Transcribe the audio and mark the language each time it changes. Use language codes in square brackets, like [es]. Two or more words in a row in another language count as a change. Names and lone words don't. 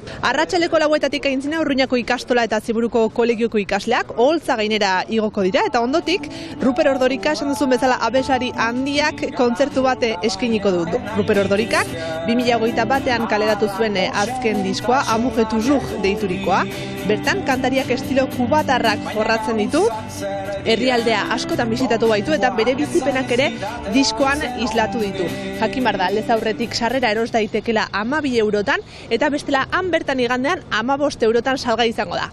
[eu] Arratsaleko 4:00 aintzina Urruñako ikastola eta Ziburuko kolegioko ikasleak oholtza gainera igoko dira, eta ondotik Ruper Ordorika, esan duzun bezala abeslari handiak kontzertu bat eskainiko du. Ruper Ordorikak 2021ean kaleratu zuen azken diskoa, Amour et toujours deiturikoa. Bertan kantariak estilo kubatarrak jorratzen ditu, herrialdea askotan bisitatu baitu eta bere bizipenak ere diskoan islatu ditu. Jakin behar da, lez aurretik sarrera eros daitekela 12 eurotan, eta bestela han bertan igandean 15 eurotan salgai izango da.